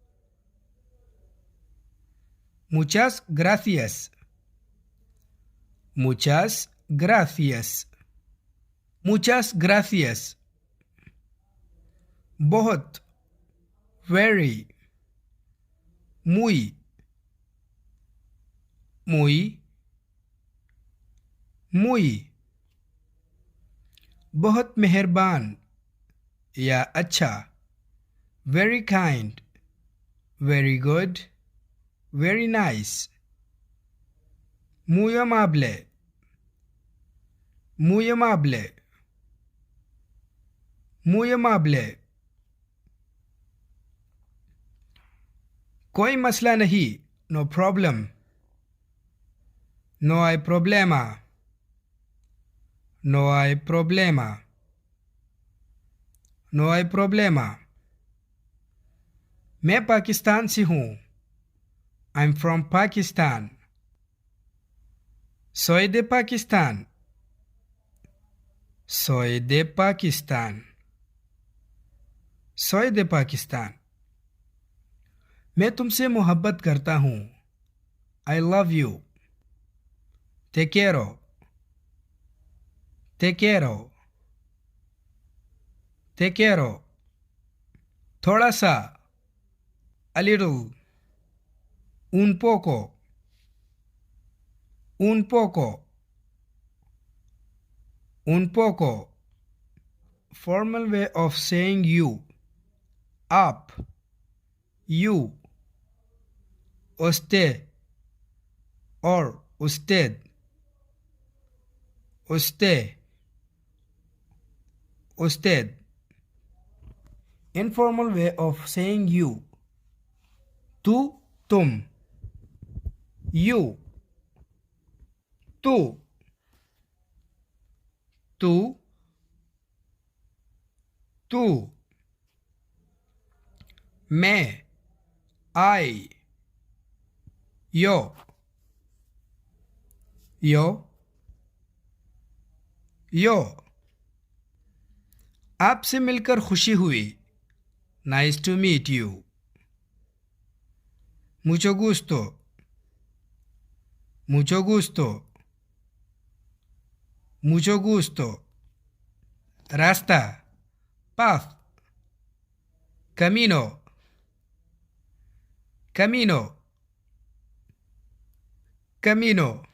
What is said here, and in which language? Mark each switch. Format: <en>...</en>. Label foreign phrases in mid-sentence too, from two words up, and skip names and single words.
<es>Muchas gracias, muchas gracias, muchas gracias.</es> <ur>बहुत, very.</ur> <es>muy, muy, muy.</es> <ur>بہت مہربان یا اچھا,</ur> <en>very kind, very good, very nice.</en> <es>muy amable, muy amable, muy amable.</es> <ur>کوئی مسئلہ نہیں,</ur> <en>no problem.</en> <es>No hay problema, no hay problema, no hay problema.</es> <ur>میں پاکستان سے ہوں,</ur> <en>I'm from Pakistan.</en> <es>Soy de Pakistan, soy de Pakistan, soy de Pakistan.</es> <ur>میں تم سے محبت کرتا ہوں,</ur> <en>I love you.</en> <es>Te quiero, te quiero, te quiero.</es> <ur>تھوڑا سا,</ur> <en>a little.</en> <es>Un poco, un poco, un poco.</es> <en>Formal way of saying you. Up, you.</en> <es>Usted or usted, usted, usted.</es> <en>Informal way of saying you.</en> <es>Tu, tum. You, tu, tu, tu.</es> <ur>मैं, I.</ur> <es>Yo, yo, yo.</es> <ur>آپ سے مل کر خوشی ہوئی.</ur> <en>Nice to meet you.</en> <es>Mucho gusto. Mucho gusto. Mucho gusto. रास्ता. Path. Camino. Camino. Camino.</es>